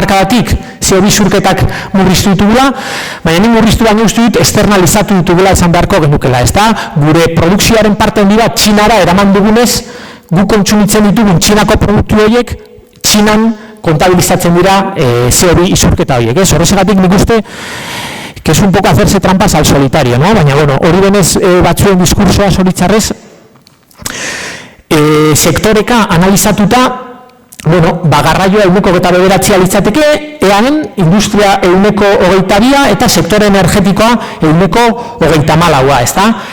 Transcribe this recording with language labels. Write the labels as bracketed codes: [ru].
[eu] hamarkadatik CO2 isurketak murriztu ditugula, baina nik murriztu baino uste dut externalizatu ditugula esan beharko genukela, ez da? Gure produkzioaren parte handi bat Txinara eraman dugunez, gu kontsumitzen ditugun Txinako produktu horiek, Txinan kontabilizatzen dira CO2 isurketa horiek, ez? Horrexegatik nik uste [es] que es un poco hacerse trampas al solitario, ¿no? [eu] Baina, hori denez batzuen diskursoa zoritzarrez, sektoreka analizatuta, garraioa 129 litzateke, eanen industria 122 eta sektore energetikoa 134, ez da?